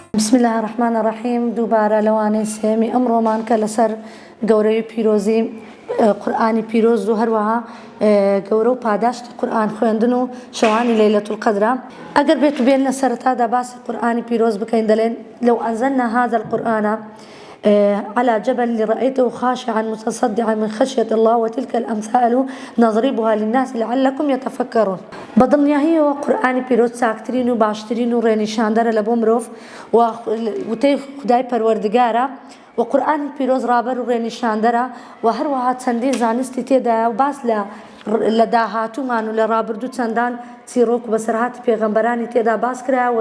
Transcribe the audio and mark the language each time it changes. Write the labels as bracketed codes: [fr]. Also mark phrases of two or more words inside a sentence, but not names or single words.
[ar] بسم الله الرحمن الرحيم. [ckb] دووبارە لەوانەی سێمی ئەمڕۆمان کە لەسەر گەورەی پیرۆزی قورئانی پیرۆز و هەروەها گەورە و پاداشتی قورئان خوێندن و شەوانی لەیلەتول قەدرە. ئەگەر بێت و بێنە سەرەتادا باسی قورئانی پیرۆز بکەین دەڵێن [ar] لو أنزلنا هذا القرآن على جبل لرأيته خاشعا متصدعا من خشية الله وتلك الأمثال نضربها للناس لعلكم يتفكرون. [ckb] بدڵنیایی ئەوە قورئانی پیرۆز چاکترین و باشترین و ڕێنیشاندەرە لە بۆ مرۆڤ و وتەی خودای پەروەردگارە و قورئانی پیرۆز ڕابەر و ڕێنیشاندەرە و هەروەها چەندین زانستی تێدایە و باس لە داهاتوومان و لە ڕابردوو چەندان چیرۆک و بەسەرهاتی پێغەمبەرانی تێدا باس کرایەوە.